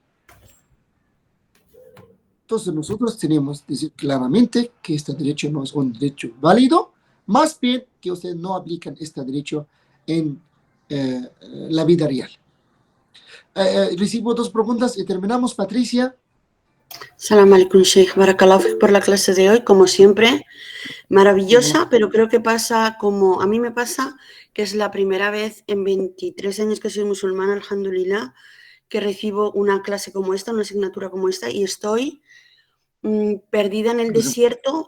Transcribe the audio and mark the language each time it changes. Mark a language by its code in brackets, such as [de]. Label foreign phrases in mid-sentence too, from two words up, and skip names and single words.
[es] Entonces nosotros tenemos que decir claramente que este derecho no es un derecho válido, más bien que ustedes no aplican este derecho en la vida real. Recibo 2 preguntas y terminamos. Patricia. [ar] سلام عليكم, [es] Sheikh. [ar] بارك الله فيك [es] por la clase de hoy, como siempre. Maravillosa, pero creo que pasa como a mí me pasa, que es la primera vez en 23 años que soy musulmana, alhamdulillah, que recibo una clase como esta, una asignatura como esta, y estoy perdida en el desierto.